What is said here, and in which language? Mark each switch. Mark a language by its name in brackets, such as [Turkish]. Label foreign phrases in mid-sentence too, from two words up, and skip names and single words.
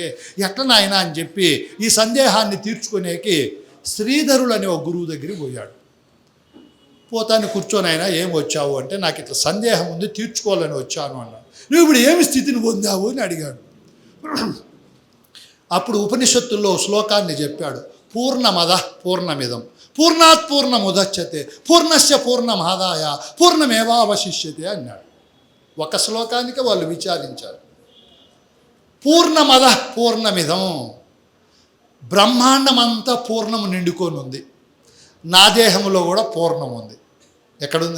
[Telugu] ఎట్లా నాయనా అని చెప్పి ఈ సందేహాన్ని తీర్చుకునేకి శ్రీధరులు అనే ఒక గురువు దగ్గరికి పోయాడు. పోతాను, కూర్చొని అయినా ఏం వచ్చావు అంటే, నాకు ఇట్లా సందేహం ఉంది, తీర్చుకోవాలని వచ్చాను అన్నాడు. నువ్వు ఇప్పుడు ఏమి స్థితిని పొందావు అని అడిగాడు. అప్పుడు ఉపనిషత్తుల్లో శ్లోకాన్ని చెప్పాడు. [Sanskrit] పూర్ణమద పూర్ణమిదం పూర్ణాత్ పూర్ణముదచ్యతే పూర్ణస్య పూర్ణమాదాయ పూర్ణమేవావశిష్యతే అన్నాడు. [Telugu] ఒక శ్లోకానికి వాళ్ళు విచారించారు. [Sanskrit] పూర్ణమద పూర్ణమిదం, [Telugu] బ్రహ్మాండమంతా పూర్ణము నిండుకొని ఉంది. నా దేహంలో కూడా పూర్ణం ఉంది. ఎక్కడుంది?